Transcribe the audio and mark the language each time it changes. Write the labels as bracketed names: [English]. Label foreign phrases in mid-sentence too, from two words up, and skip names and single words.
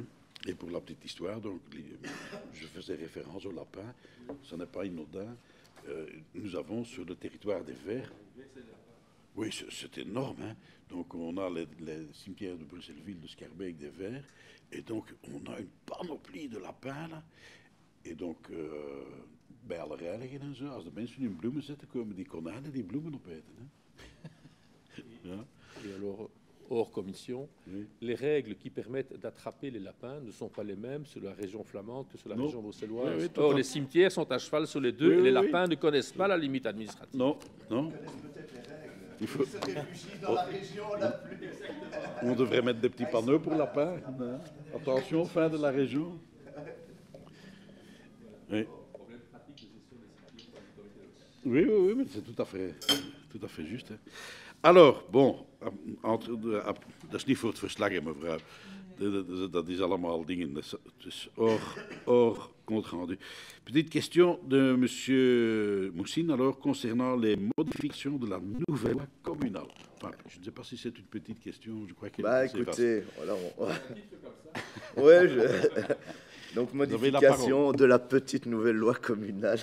[French] Et pour la petite histoire, donc, je faisais référence au lapin, ce n'est pas inodin. Nous avons sur le territoire des Verts, oui, c'est énorme, hein. Donc on a les cimetières de Bruxelles-Ville, de Schaerbeek, des Verts, et donc on a une panoplie de lapins, là. Et donc, [Dutch] bij alle reinigen en zo, als de mensen hun bloemen zetten, komen die konijnen die bloemen opeten. Hè? Ja. [French] Et alors, hors commission, oui. Les règles qui permettent d'attraper les lapins ne sont pas les mêmes sur la région flamande que sur la région bruxelloise. Oui, oui, or, les cimetières sont à cheval sur les deux, oui, et les lapins ne connaissent pas la limite administrative. Non, non. Il faut... se réfugie dans la région la plus... On devrait mettre des petits panneaux pour lapins. Attention, fin de la région. Oui. Oui, oui, oui, mais c'est tout à fait juste. Hein. Alors, bon, [Dutch] dat is niet voor het verslag, hè, mevrouw. Dat is allemaal dingen. Het is [French] hors compte rendu. Petite question de monsieur Moussine, alors, concernant les modifications de la nouvelle loi communale. Enfin, je ne sais pas si c'est une petite question, je crois qu'elle est écoutez, voilà, ouais, donc, modification de la petite nouvelle loi communale.